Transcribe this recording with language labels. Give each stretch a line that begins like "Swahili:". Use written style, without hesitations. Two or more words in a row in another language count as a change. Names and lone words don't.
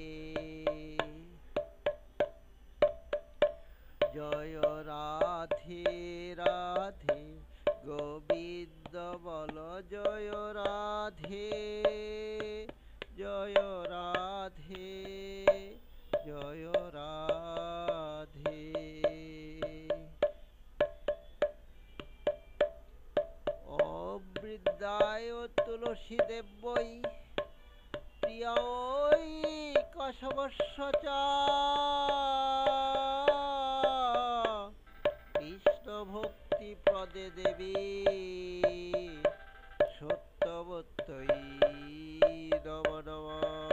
Bangla: জয় রাধে রাধে গোবিন্দ বল জয় রাধে জয় রাধে জয় রাধে।
Sanskrit: ওম বৃন্দায় তুলসী দেবৈ প্রিয়ৈ কশবস্য চ কৃষ্ণ ভক্তি প্রদে দেবী সত্যবত্যৈ নমো নমঃ।